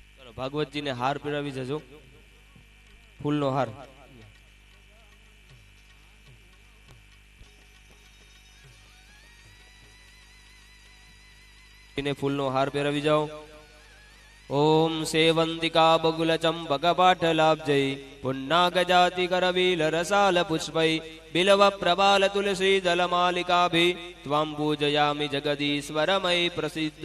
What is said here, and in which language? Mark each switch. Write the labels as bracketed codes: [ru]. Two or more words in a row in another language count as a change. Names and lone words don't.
[gu] ભાગવતજી ને હાર પહેરાવી જજો, ફૂલનો હાર. ફૂલનો હાર પહેરાવી જાઓ. [sa] ओम सेवंतिका बगुल चंपक पाठलाब्जै पुन्नागजाति करवील रसाल पुष्पै बिलव प्रबाल तुलसी दलमालिकाभि त्वां पूजयामि जगदीश्वरमयि प्रसिद्ध.